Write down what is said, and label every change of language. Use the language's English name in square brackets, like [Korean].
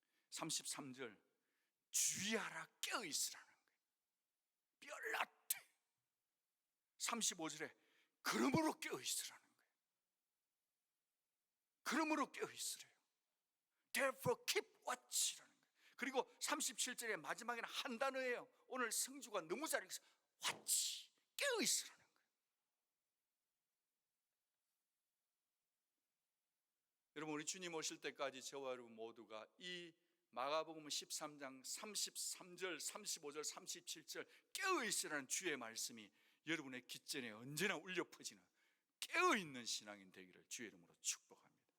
[Korean] 33절 주의하라 깨어있으라는 거예요. 뼈라테. 35절에 그러므로 깨어있으라는 거예요. 그러므로 깨어있으래요. [English] Therefore keep watch [Korean] 라는 거예요. 그리고 37절의 마지막에는 한 단어예요. 오늘 성주가 너무 잘 읽어서 watch, 깨어있으라는 거예요. 여러분 우리 주님 오실 때까지 저와 여러분 모두가 이 마가복음 13장 33절, 35절, 37절 깨어있으라는 주의 말씀이 여러분의 귓전에 언제나 울려 퍼지는 깨어있는 신앙인 되기를 주의 이름으로 축복합니다.